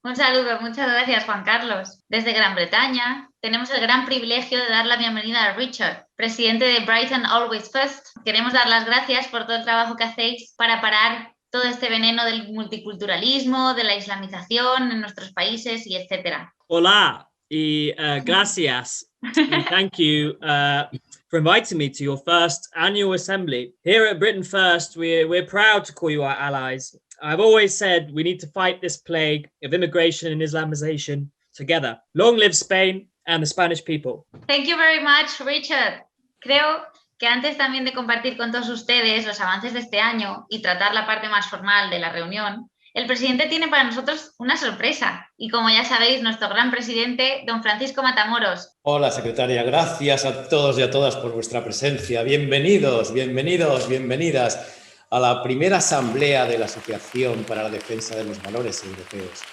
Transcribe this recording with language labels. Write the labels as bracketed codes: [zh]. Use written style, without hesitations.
[es] Un saludo, muchas gracias, Juan Carlos. Desde Gran Bretaña tenemos el gran privilegio de dar la bienvenida a Richard, presidente de Brighton Always First. Queremos dar las gracias por todo el trabajo que hacéis para parar todo este veneno del multiculturalismo, de la islamización en nuestros países y etcétera. Hola y gracias. [en] And thank you for inviting me to your first annual assembly. Here at Britain First, we're proud to call you our allies. I've always said we need to fight this plague of immigration and Islamization together. Long live Spain and the Spanish people. Thank you very much, Richard. [es] Creo que antes también de compartir con todos ustedes los avances de este año y tratar la parte más formal de la reunión, el presidente tiene para nosotros una sorpresa. Y como ya sabéis, nuestro gran presidente, don Francisco Matamoros. Hola, secretaria. Gracias a todos y a todas por vuestra presencia. Bienvenidas a la primera asamblea de la Asociación para la Defensa de los Valores Europeos.